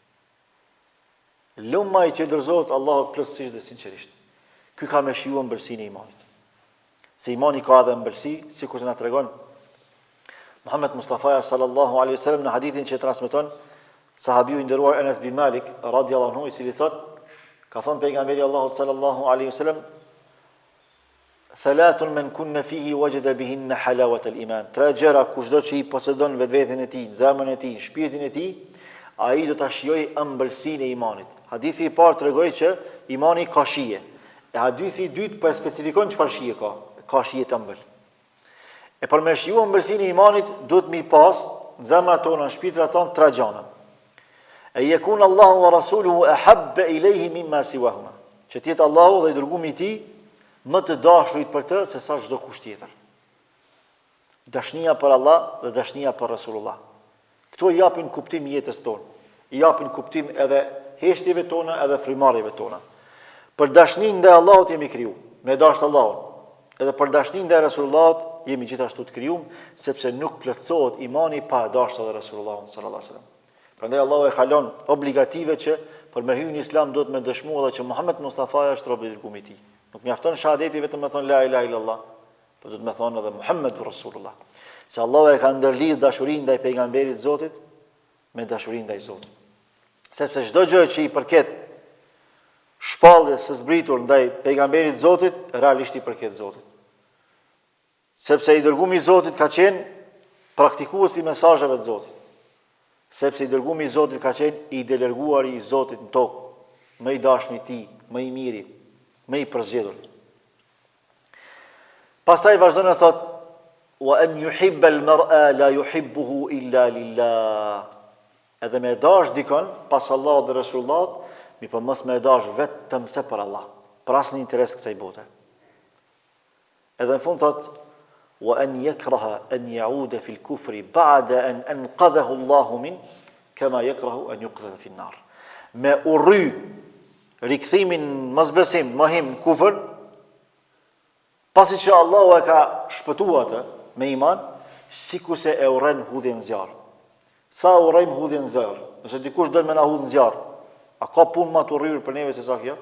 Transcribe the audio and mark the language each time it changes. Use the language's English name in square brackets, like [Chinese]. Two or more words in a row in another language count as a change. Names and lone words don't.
[Albanian] Lumaj që i dorëzohet Allahut plotësisht dhe sinqerisht. Ky ka me shijuar ëmbëlsinë e imanit. Se imani ka edhe ëmbëlsi, sikur që na tregon Muhammed Mustafa [Arabic] صلى الله عليه وسلم [Albanian] në hadithin që transmeton sahabiu i nderuar Anas bin Malik [Arabic] رضي الله عنه, [Albanian] i cili thot, ka thënë pejgamberi Allahut [Arabic] صلى الله عليه وسلم, ثلاث من كن فيه وجد بهن حلاوة الإيمان. [Albanian] Tre gjëra kushdo që i posedon vetveten e tij, zemrën e tij, shpirtin e tij, ai do ta shijojë ëmbëlsinë e imanit. Hadithi i parë tregoi që imani ka shije. E hadithi i dytë po e specifikon çfarë shije ka. Ka shije të ëmbël. E për me shiju ëmbëlsinë e imanit, duhet mi pas në zemrat tona, në shpirtrat tona tre gjëra. [Arabic] أن يكون الله ورسوله أحب إليه مما سواهما. [Albanian] Që të jetë Allahu dhe i dërguari i tij më të dashurit për të se sa çdo kusht tjetër. Dashnia për Allah dhe dashnia për Rasulullah. Këto i japin kuptim jetës tonë. I japin kuptim edhe heshtjeve tona, edhe frymarrjeve tona. Për dashnin ndaj Allahut jemi kriju, me dashur Allahun. Edhe për dashnin ndaj Rasulullahut jemi gjithashtu të krijuar, sepse nuk plotësohet imani pa dashur edhe Rasulullahun [Arabic] صلى الله عليه وسلم. [Albanian] Prandaj Allahu e kalon obligative që për me hyrë në Islam duhet me dëshmu edhe që Muhammed Mustafa është robi i dërguarit i tij. Nuk mjafton shahadeti vetëm me thonë [Arabic] لا إله إلا الله, [Albanian] por duhet me thonë edhe [Arabic] محمد رسول الله. [Albanian] Se Allahu e ka ndërlidh dashurinë ndaj pejgamberit Zotit me dashurinë ndaj Zotit. Sepse çdo gjë që i përket shpalljes së zbritur ndaj pejgamberit Zotit, realisht i përket Zotit. Sepse i dërguari i Zotit ka qenë praktikues i mesazheve të Zotit. Sepse i dërguari i Zotit ka qenë i deleguari i Zotit në tokë, më i dashur i tij, më i miri, më i përzgjedhur. Pastaj vazhdon e thot: [Arabic] "وأن يحب المرء لا يحبه إلا لله." [Albanian] Edhe me dash dikon pas Allahut dhe Rasullullah, mi po mos me dash vetëm se për Allah, për asnjë interes kësaj bote. Edhe në fund thot: [Arabic] "وأن يكره أن يعود في الكفر بعد أن أنقذه الله من كما يكره أن يقذف في النار." [Albanian] Me urry rikthimin mosbesim, mohim, kufër, pasi që Allahu e ka shpëtuar atë me iman, sikur se e urren hudhjen në zjarr. Sa urrejmë hudhjen në zjarr? Nëse dikush do të më na hudh në zjarr, a ka punë më të urryer për neve se sa kjo?